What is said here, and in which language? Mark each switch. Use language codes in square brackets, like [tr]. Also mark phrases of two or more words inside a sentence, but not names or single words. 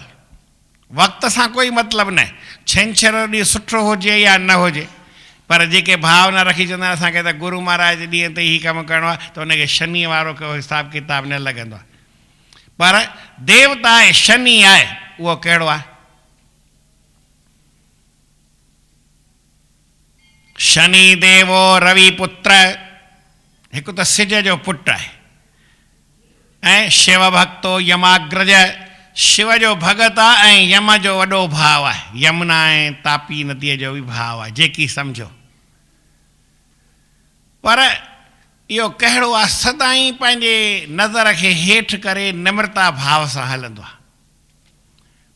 [sd] वक़्त सां कोई मतिलबु न, छंछरु ॾींहुं सुठो हुजे या न हुजे, पर जेके भावना रखी चवंदा आहिनि असांखे त गुरू महाराज ॾींहं ते हीउ कमु करिणो आहे, त हुनखे शनि वारो को हिसाबु किताबु न लॻंदो आहे। पर देवता आहे, शनि आहे, उहो कहिड़ो आहे? [sa] शनि देवो रवि पुत्र, [sd] हिकु त सिज जो पुटु आहे, ऐं [sa] शिव भक्तो यमाग्रज, [sd] शिव जो भगत आहे ऐं यम जो वॾो भाउ आहे। यमुना ऐं तापी नदीअ जो बि भाउ आहे, जेकी सम्झो। पर इहो कहिड़ो आहे, सदाईं पंहिंजे नज़र खे हेठि करे निम्रता भाव सां हलंदो आहे।